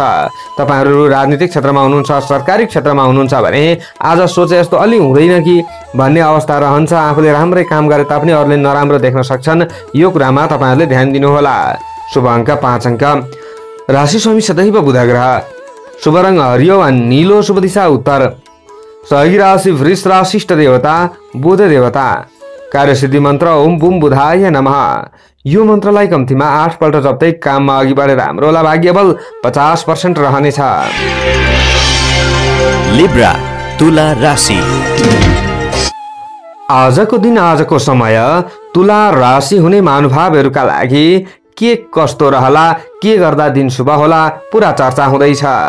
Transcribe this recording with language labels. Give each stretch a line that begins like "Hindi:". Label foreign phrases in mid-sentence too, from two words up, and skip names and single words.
Nepali: तपाईँहरू राजनीतिक क्षेत्रमा हुनुहुन्छ, सरकारी क्षेत्रमा हुनुहुन्छ भने आज सोचे जस्तो अलि हुँदैन कि भन्ने अवस्था रहन्छ। आफूले राम्रै काम गरे तापनि अरूले नराम्रो देख्न सक्छन्। यो कुरामा तपाईँहरूले ध्यान दिनुहोला। शुभ अङ्क 5 अङ्क। राशि स्वामी सदैव बुध ग्रह। शुभ रङ हरियो वा नीलो। शुभ दिशा उत्तर। सहयोगी राशि वृष राशि। इष्ट देवता बुध देवता। कार्यसिद्धि मन्त्र
Sanskrit: ओम बुम बुधाय नमः।
Nepali: यो मन्त्रलाई कम्तीमा 8 पल्ट जप्दै काममा अघि बढेर राम्रो होला। भाग्य बल 50% रहनेछ। लिब्रा तुला राशि। आजको दिन आजको समय तुला राशि हुने महानुभावहरूका लागि के कस्तो रहला, के गर्दा दिन शुभ होला, पुरा चर्चा हुँदैछ।